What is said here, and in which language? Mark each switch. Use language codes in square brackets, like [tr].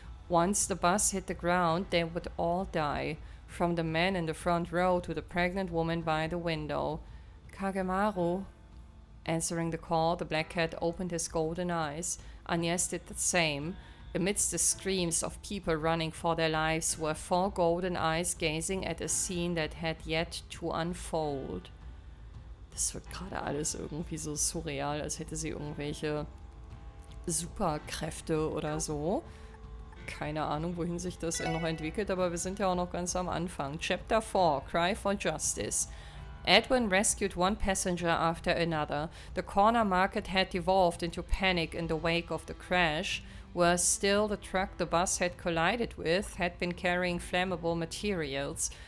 [en] Once the bus hit the ground, they would all die, from the man in the front row to the pregnant woman by the window. "Kagemaru." Answering the call, the black cat opened his golden eyes. Agnès did the same. Amidst the screams of people running for their lives were 4 golden eyes gazing at a scene that had yet to unfold. [de] Das wird gerade alles irgendwie so surreal, als hätte sie irgendwelche Superkräfte oder so. Keine Ahnung, wohin sich das noch entwickelt, aber wir sind ja auch noch ganz am Anfang. [en] Chapter 4, Cry for Justice. Edwin rescued one passenger after another. The corner market had devolved into panic in the wake of the crash. Worse still, the truck the bus had collided with had been carrying flammable materials.